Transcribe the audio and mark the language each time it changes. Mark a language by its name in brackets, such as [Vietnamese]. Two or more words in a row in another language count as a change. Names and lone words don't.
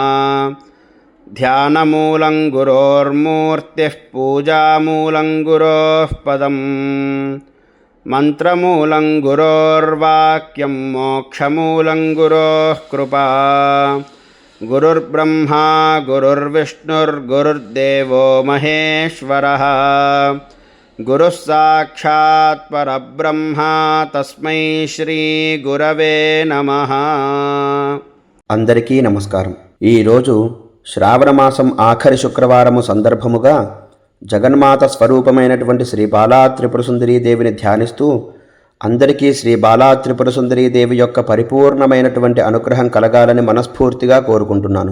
[Sanskrit] ध्यानमूलं गुरोर्मूर्तिः पूजामूलं गुरोः पदम् मन्त्रमूलं गुरोर्वाक्यं मोक्षमूलं गुरोः कृपा। गुरुर्ब्रह्मा गुरुर्विष्णुर्गुरुर्देवो महेश्वरः गुरुः साक्षात् परब्रह्म तस्मै श्री गुरवे नमः। [Telugu] అందరికీ నమస్కారం। ఈరోజు శ్రావణ మాసం ఆఖరి శుక్రవారము సందర్భముగా జగన్మాత స్వరూపమైనటువంటి శ్రీ బాలా త్రిపుర సుందరీ దేవిని ధ్యానిస్తూ అందరికీ శ్రీ బాలా త్రిపుర సుందరీ దేవి యొక్క పరిపూర్ణమైనటువంటి అనుగ్రహం కలగాలని మనస్ఫూర్తిగా కోరుకుంటున్నాను।